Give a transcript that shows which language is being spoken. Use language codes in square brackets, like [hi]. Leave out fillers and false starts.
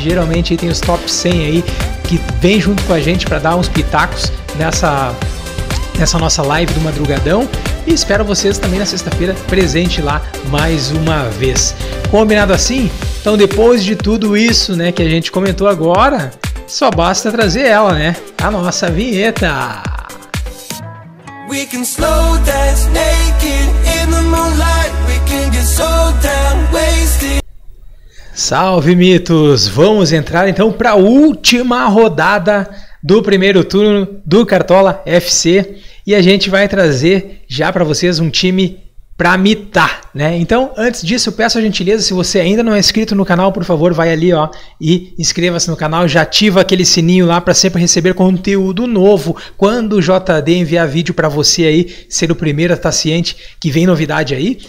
[pt] Geralmente aí tem os top 100 aí que vem junto com a gente para dar uns pitacos nessa nossa live do madrugadão. E espero vocês também na sexta-feira presente lá mais uma vez. Combinado assim? Então depois de tudo isso, né, que a gente comentou agora, só basta trazer ela, né? A nossa vinheta. [en] We can slow dance naked in the moonlight. We can get so down wasted. [pt] Salve mitos! Vamos entrar então para a última rodada do primeiro turno do Cartola FC e a gente vai trazer já para vocês um time para mitar, né? Então, antes disso, eu peço a gentileza, se você ainda não é inscrito no canal, por favor, vai ali, ó, e inscreva-se no canal, já ativa aquele sininho lá para sempre receber conteúdo novo quando o JD enviar vídeo para você aí, ser o primeiro a estar ciente que vem novidade aí.